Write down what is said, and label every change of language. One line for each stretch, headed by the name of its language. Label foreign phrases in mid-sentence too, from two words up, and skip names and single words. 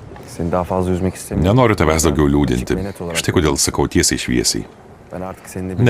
Turkish: Seni daha fazla üzmek istemiyorum.
Lithuanian: Nenoriu tavęs daugiau liūdinti. Štai kodėl sakau tiesiai šviesiai.
Turkish: Ben artık seninle bir